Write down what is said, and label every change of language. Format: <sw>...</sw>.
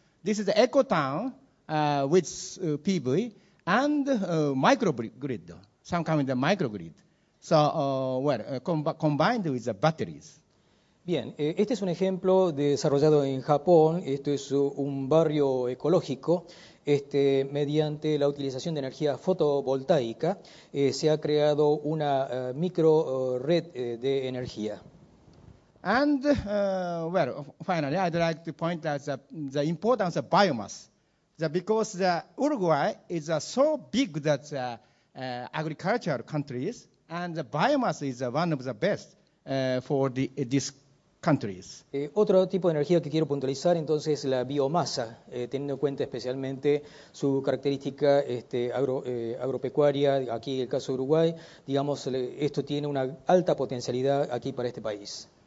<en>This is the eco town with PV and microgrid, some kind of microgrid. So, combined with the batteries.</en> <es>Bien, este es un ejemplo desarrollado en Japón. Esto es un barrio ecológico. Mediante la utilización de energía fotovoltaica se ha creado una micro red de energía.</es> <en>And finally, I'd like to point out the importance of biomass, because Uruguay is so big that agricultural countries, and the biomass is one of the best for these countries.</en> <es>Otro tipo de energía que quiero puntualizar entonces es la biomasa, teniendo en cuenta especialmente su característica agropecuaria, aquí el caso de Uruguay, digamos, esto tiene una alta potencialidad aquí para este país.</es>